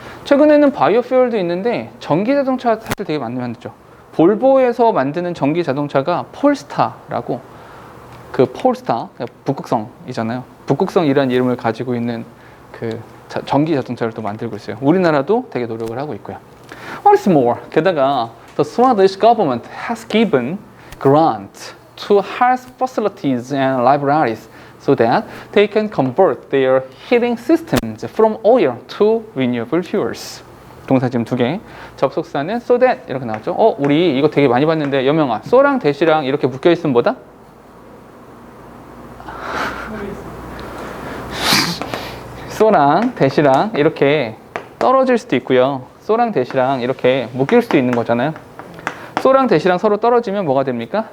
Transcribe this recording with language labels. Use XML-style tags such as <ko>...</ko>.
<ko>최근에는 바이오퓨얼도 있는데 전기 자동차 사실 되게 많이 만들죠. 볼보에서 만드는 전기 자동차가 폴스타라고, 그 폴스타, 북극성이잖아요. 북극성이라는 이름을 가지고 있는 그 전기 자동차를 또 만들고 있어요. 우리나라도 되게 노력을 하고 있고요.</ko> <en>What's more, 게다가 the Swedish government has given grant to health facilities and libraries so that they can convert their heating systems from oil to renewable fuels.</en> <ko>동사 지금 두 개. 접속사는 so that 이렇게 나왔죠. 우리 이거 되게 많이 봤는데 여명아, so랑 that이랑 이렇게 묶여 있으면 뭐다? so랑 that이랑 이렇게 떨어질 수도 있고요. so랑 that이랑 이렇게 묶일 수도 있는 거잖아요. so랑 that이랑 서로 떨어지면 뭐가 됩니까?</ko>